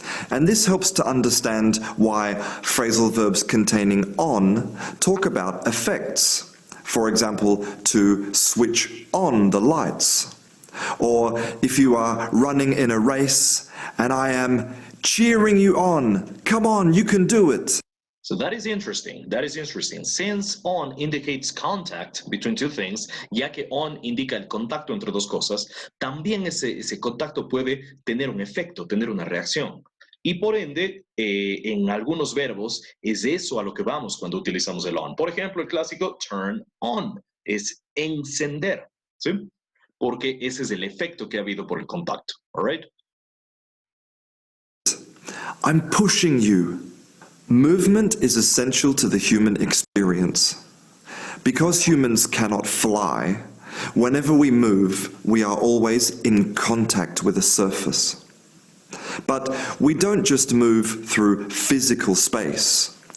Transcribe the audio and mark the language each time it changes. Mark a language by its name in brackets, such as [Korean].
[English] And this helps to understand why phrasal verbs containing on talk about effects. For example, to switch on the lights. Or if you are running in a race and I am cheering you on, come on, you can do it. So that is interesting. That is interesting. Since on indicates contact between two things, [Spanish] ya que on indica el contacto entre dos cosas, también ese contacto puede tener un efecto, tener una reacción. Y por ende, en algunos verbos es eso a lo que vamos cuando utilizamos el on. Por ejemplo, el clásico turn on es encender, ¿sí? Porque ese es el efecto que ha habido por el contacto. [English] All right? I'm pushing you. Movement is essential to the human experience. Because humans cannot fly, whenever we move, we are always in contact with a surface. But we don't just move through physical space.